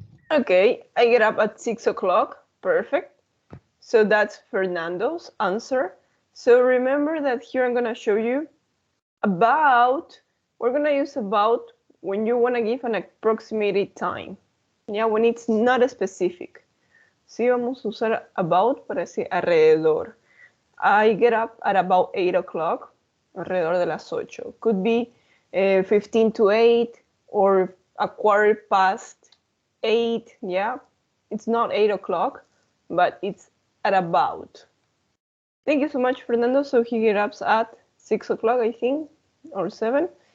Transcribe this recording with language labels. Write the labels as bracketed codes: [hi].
[en] Okay, I get up at 6 o'clock. Perfect. So that's Fernando's answer. So remember that here I'm going to show you about, we're going to use about when you want to give an approximated time. Yeah, when it's not specific. [es] Sí, vamos a usar about para decir alrededor. [en] I get up at about 8 o'clock, [es] alrededor de las 8. [en] Could be 15 to 8 or a quarter past 8, yeah. It's not 8 o'clock, but it's at about. Thank you so much, Fernando. So he gets up at 6 o'clock, I think, or 7.